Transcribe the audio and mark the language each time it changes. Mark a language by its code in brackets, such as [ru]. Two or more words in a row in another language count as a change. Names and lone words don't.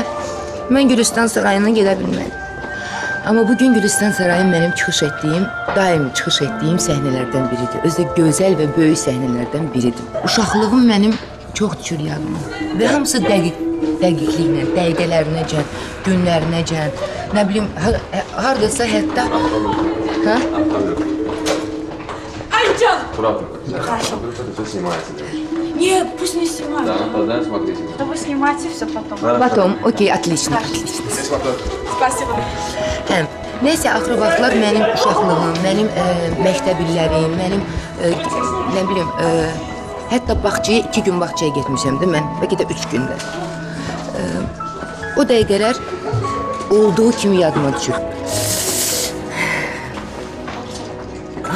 [az] Mən Gülüstan Sarayına gedə bilmədim. Amma bugün Gülüstan Sarayı mənim daimi çıxış etdiyim səhnələrdən biridir. Özü də gözəl və böyük səhnələrdən biridir. Uşaqlığım mənim çox düşür yadıma və hamısı dəqiqliklə, dəqiqələrinəcən, günlərinəcən, nə bilim, hardasa hətta... [ru] Айджан! Хорошо. Все снимается. Нет, пусть не снимают. Да, тогда смотрите. Да вы снимайте все потом. Потом, окей, отлично. Спасибо. [az] Nəysə, axır vaxtlar mənim uşaqlığım, mənim məktəb illərim, mənim, nə bilim, hətta bağçaya 2 gün bağçaya getmişəm də mən, bəlkə də 3 gündə. O dəqiqələr olduğu kimi yadıma düşür.